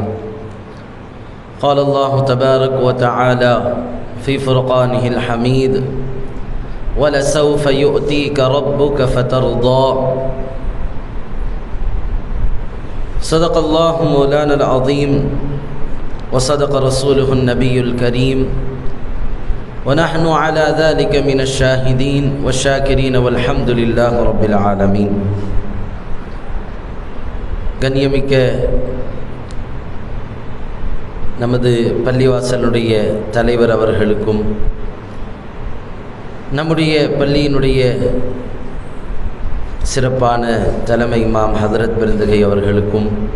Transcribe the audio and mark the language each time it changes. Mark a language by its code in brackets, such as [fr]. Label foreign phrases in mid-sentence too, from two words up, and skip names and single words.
[ar] قال الله تبارك وتعالى في فرقانه الحميد ولسوف يؤتيك ربك فترضى صدق الله مولانا العظيم وصدق رسوله النبي الكريم ونحن على ذلك من الشاهدين والشاكرين والحمد لله رب العالمين. [ta] கண்ணியமிக்க நமது பள்ளிவாசலுடைய தலைவர் அவர்களுக்கும் நம்முடைய பள்ளியினுடைய சிறப்பான தலைமை இமாம் ஹதரத் பெருந்தகை அவர்களுக்கும்